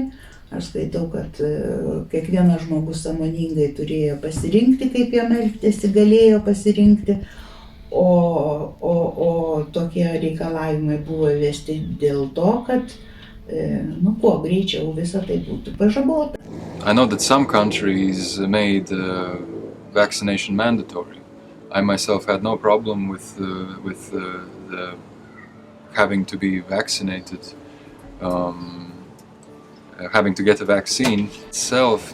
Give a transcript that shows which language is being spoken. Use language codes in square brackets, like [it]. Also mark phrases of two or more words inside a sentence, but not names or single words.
[lt] Aš skaitau, kad kiekvienas žmogus sąmoningai turėjo pasirinkti, kaip jam elgtis, galėjo pasirinkti, o tokie reikalavimai buvo įvesti dėl to, kad kuo greičiau visą tai būtų pažabota. [en] I know that some countries made vaccination mandatory. I myself had no problem with the having to be vaccinated, having to get a vaccine itself.